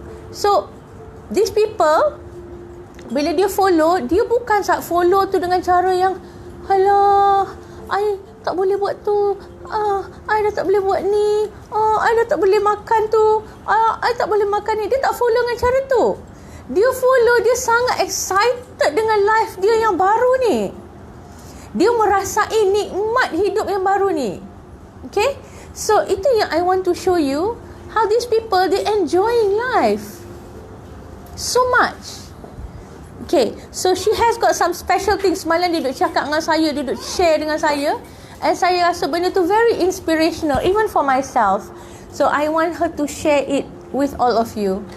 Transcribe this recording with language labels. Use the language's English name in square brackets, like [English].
[English] So, these people, [Malay] bila dia follow, dia bukan follow tu dengan cara yang halah, I tak boleh buat tu, I dah tak boleh buat ni, I dah tak boleh makan tu, I tak boleh makan ni. Dia tak follow dengan cara tu. Dia follow, dia sangat excited dengan life dia yang baru ni. Dia merasai nikmat hidup yang baru ni. Okay? So itu yang [English] I want to show you, how these people, they enjoying life so much. Okay, so she has got some special things. [Malay] Semalam dia duduk cakap dengan saya, dia duduk share dengan saya. [English] And [Malay] saya rasa benda tu [English] very inspirational, even for myself. So I want her to share it with all of you.